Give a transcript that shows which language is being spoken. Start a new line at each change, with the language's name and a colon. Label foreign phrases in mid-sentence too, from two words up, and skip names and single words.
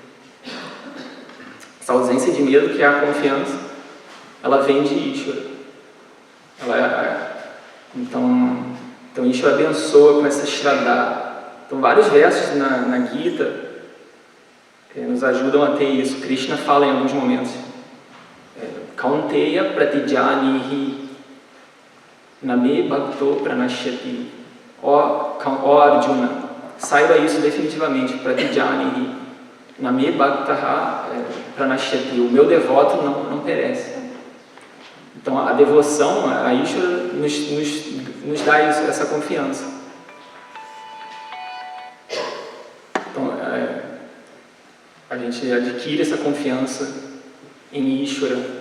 Portuguese: Essa ausência de medo, que é a confiança, ela vem de Ishvara. Então Ishvara abençoa com essa Shraddha. Então vários versos na Gita nos ajudam a ter isso. Krishna fala em alguns momentos:
Sanskrit: Kaunteya pratijanihi name bhakto pranashyati.
Portuguese: Ó Arjuna, saiba isso definitivamente.
Sanskrit: Pratijanihi name bhaktaha pranashyati.
Portuguese: O meu devoto não perece. Então a devoção a Ishvara nos dá isso, essa confiança. Então a gente adquire essa confiança em Ishvara.